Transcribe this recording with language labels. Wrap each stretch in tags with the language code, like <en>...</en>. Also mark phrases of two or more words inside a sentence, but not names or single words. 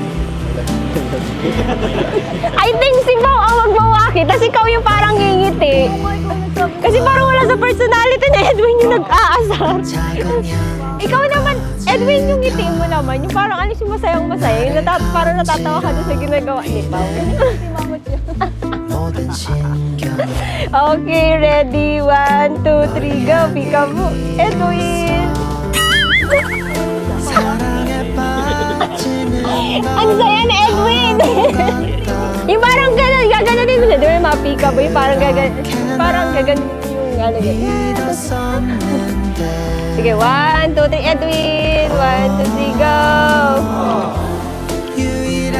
<en>I think</en> <tl>si Pao ang magmawaki, tapos ikaw yung parang ngingiti. Kasi parang wala sa personality na Edwin yung nag-aasar. Ikaw naman, Edwin yung ngiti mo naman, yung parang alis yung masayang masaya, yung parang natatawa ka doon sa ginagawa ni Pao.</tl> <ko>모든 신경</ko> <en>Okay, ready? 1, 2, 3, go! Peekaboo! Edwin!</en> <ko>사랑에 빠지는</ko> <tl>Ang saya ni Edwin! Yung parang gano'n, gagano'n mo siya. Di ba yung mga peekaboo? Yung parang gagano'n yung ano yun.</tl> <ko>믿었었는데</ko> <tl>Sige, 1, 2, 3, Edwin! 1, 2, 3, go!</tl> <ko>유일한</ko>